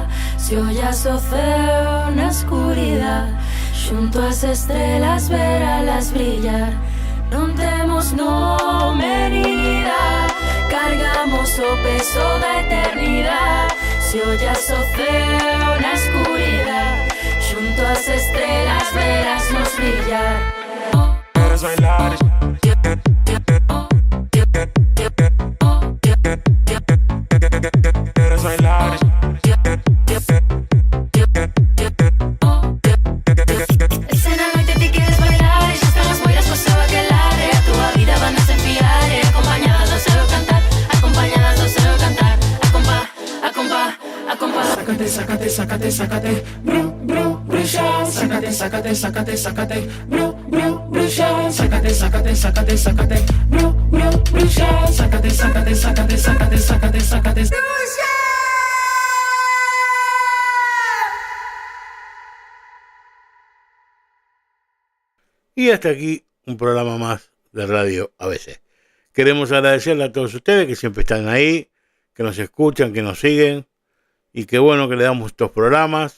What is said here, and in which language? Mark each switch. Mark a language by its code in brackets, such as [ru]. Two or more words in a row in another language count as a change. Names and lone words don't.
[gl] Se ollas o ceo na escuridade, xunto ás estrelas veralas brillar. Non temos nome nin idade, cargamos o peso da eternidade. Se ollas o ceo na escuridade, xunto ás estrelas verasnos brillar. [es] Quieres bailar, quieres bailar. [gl] Ese na noite ti queres bailar, e xa están as moiras coa súa que lare. A túa vida van a enfiar, acompañadas do seu cantar, acompañadas do seu cantar. A compá. Sácate, sácate, sácate, sácate, bru, bru, bruxa. Sácate, sácate, sácate, sácate, bru, bru, bruxa. Sácate, sácate, sácate, sácate, bru, bru, bruxa. Sácate, sácate, sácate, sácate, sácate, sácate. [es] Y hasta aquí un programa más de Radio ABC. Queremos agradecerle a todos ustedes que siempre están ahí, que nos escuchan, que nos siguen, y qué bueno que le damos estos programas.